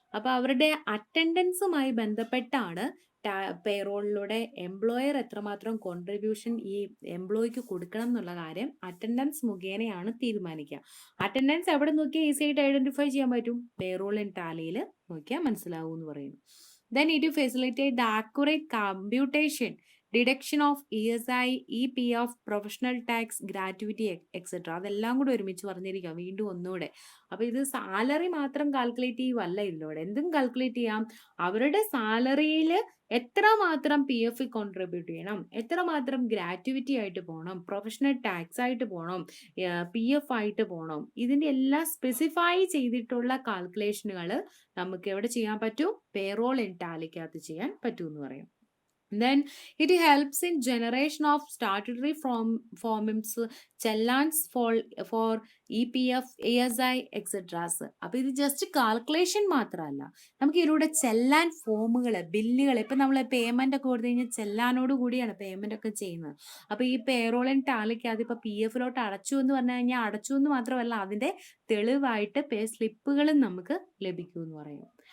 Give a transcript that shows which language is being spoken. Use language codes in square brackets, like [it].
[ml] അപ്പോൾ അവരുടെ അറ്റൻഡൻസുമായി ബന്ധപ്പെട്ടാണ് പേറോളിലൂടെ എംപ്ലോയർ എത്രമാത്രം കോൺട്രിബ്യൂഷൻ ഈ എംപ്ലോയിക്ക് കൊടുക്കണം എന്നുള്ള കാര്യം അറ്റൻഡൻസ് മുഖേനയാണ് തീരുമാനിക്കുക. അറ്റൻഡൻസ് എവിടെ നോക്കിയാൽ ഈസി ആയിട്ട് ഐഡന്റിഫൈ ചെയ്യാൻ പറ്റും? പേറോൾ ആൻഡ് ടാലിയിൽ നോക്കിയാൽ മനസ്സിലാവും എന്ന് പറയുന്നു. [en] Then it will facilitate the accurate computation, deduction of ESI, EPF, professional tax, gratuity, etc. [ml] അതെല്ലാം കൂടി ഒരുമിച്ച് പറഞ്ഞിരിക്കാം വീണ്ടും ഒന്നുകൂടെ. അപ്പോൾ ഇത് സാലറി മാത്രം കാൽക്കുലേറ്റ് ചെയ്യുവല്ല ഇതിലൂടെ. എന്തും കാൽക്കുലേറ്റ് ചെയ്യാം. അവരുടെ സാലറിയിൽ എത്രമാത്രം PF കോൺട്രിബ്യൂട്ട് ചെയ്യണം, എത്രമാത്രം ഗ്രാറ്റുവിറ്റി ആയിട്ട് പോകണം, പ്രൊഫഷണൽ ടാക്സ് ആയിട്ട് പോകണം, PF ആയിട്ട് പോകണം, ഇതിൻ്റെ എല്ലാം സ്പെസിഫൈ ചെയ്തിട്ടുള്ള കാൽക്കുലേഷനുകൾ നമുക്ക് എവിടെ ചെയ്യാൻ പറ്റും? പേറോൾ ആൻഡ് ടാലിക്കകത്ത് ചെയ്യാൻ പറ്റും എന്ന് പറയും. [en] Then it helps in generation of statutory forms, challans for EPF, ASI, etc. [ml] അപ്പോൾ ഇത് ജസ്റ്റ് കാൽക്കുലേഷൻ മാത്രമല്ല, നമുക്ക് ഇതിലൂടെ ചെല്ലാൻ ഫോമുകൾ, ബില്ലുകൾ, ഇപ്പം നമ്മൾ പേയ്മെൻ്റ് ഒക്കെ കൊടുത്തു കഴിഞ്ഞാൽ ചെല്ലാനോട് കൂടിയാണ് പേയ്മെൻ്റ് ഒക്കെ ചെയ്യുന്നത്. അപ്പോൾ ഈ പേറോൾ ആൻഡ് ടാലിക്കകത്ത് ഇപ്പോൾ PFലോട്ട് അടച്ചു എന്ന് പറഞ്ഞു കഴിഞ്ഞാൽ അടച്ചു എന്ന് മാത്രമല്ല, അതിൻ്റെ തെളിവായിട്ട് പേ സ്ലിപ്പുകളും നമുക്ക് ലഭിക്കും എന്ന് പറയും.